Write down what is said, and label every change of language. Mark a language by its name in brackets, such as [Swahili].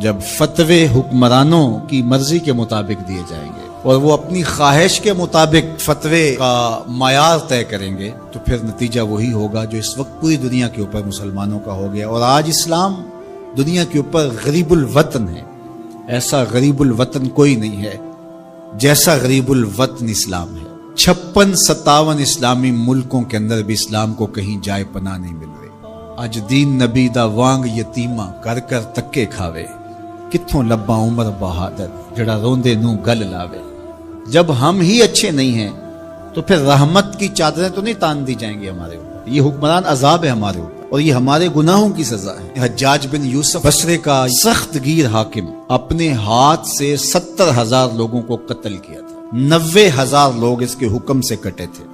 [Urdu] جب فتوے حکمرانوں کی مرضی کے مطابق دیے جائیں گے اور وہ اپنی خواہش کے مطابق فتوے کا معیار طے کریں گے تو پھر نتیجہ وہی ہوگا جو اس وقت پوری دنیا کے اوپر مسلمانوں کا ہو گیا. اور آج اسلام دنیا کے اوپر غریب الوطن ہے. ایسا غریب الوطن کوئی نہیں ہے جیسا غریب الوطن اسلام ہے. 56-57 اسلامی ملکوں کے اندر بھی اسلام کو کہیں جائے پناہ نہیں مل رہی. [Punjabi] اج دین نبی دا وانگ یتیمہ کر کر تکے کھاوے، کتھوں لباں عمر بہادر جڑا روندے نوں گل لاوے. [Urdu] جب ہم ہی اچھے نہیں ہیں تو پھر رحمت کی چادریں تو نہیں تان دی جائیں گی ہمارے اوپر. یہ حکمران عذاب ہے ہمارے اوپر اور یہ ہمارے گناہوں کی سزا ہے. حجاج بن یوسف بصرے کا سخت گیر حاکم اپنے ہاتھ سے 70,000 لوگوں کو قتل کیا تھا، 90,000 لوگ اس کے حکم سے کٹے تھے.